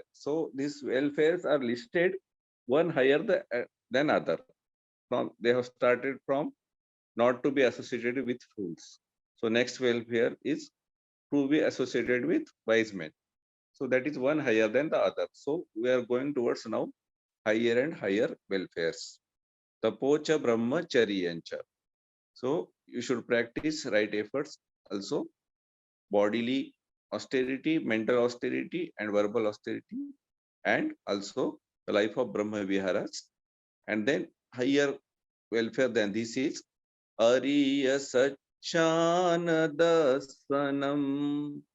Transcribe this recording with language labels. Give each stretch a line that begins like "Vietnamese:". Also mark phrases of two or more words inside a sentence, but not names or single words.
English: So these welfares are listed one higher than other. They have started from not to be associated with fools. So next welfare is to be associated with wise men. So that is one higher than the other. So we are going towards now higher and higher welfares.
Pali: Tapocha brahmacharyancha.
English: So you should practice right efforts also, bodily austerity, mental austerity, and verbal austerity, and also the life of Brahma Viharas. And then higher welfare than this is
Pali: Ariya Shanadasanam.